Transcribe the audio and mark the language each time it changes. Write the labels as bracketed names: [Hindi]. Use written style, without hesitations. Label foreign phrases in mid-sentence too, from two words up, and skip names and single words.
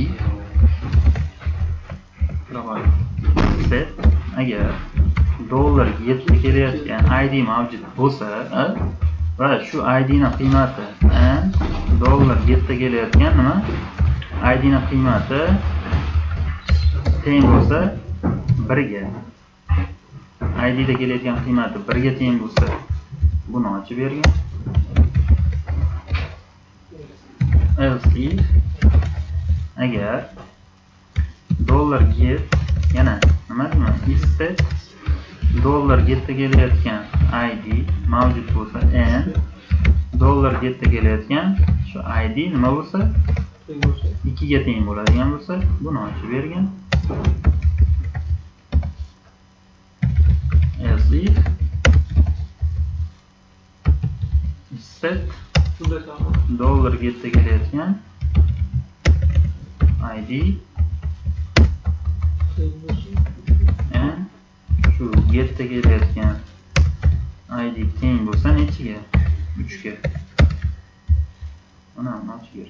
[Uzbek] Set agar $7 kelayotgan ID mavjud bo'lsa va shu ID ni qiymati $7 kelayotgan nima? ID ni qiymati teng bo'lsa 1 ga. ID da kelayotgan qiymati 1 ga teng bo'lsa buni ochib bergan. [English] Else if [Uzbek] agar $get yana nima deyman? [English] If set [Uzbek] $get kelayotgan ID mavjud bo'lsa and $get kelayotgan shu ID nima bo'lsa 2 ga teng bo'ladigan bo'lsa buni ochib bergan. [English] Else if set [Uzbek] $get kelayotgan ID getda kelayotgan ID teng bo'lsa nechiga? 3 ga. Mana buni ochib bering.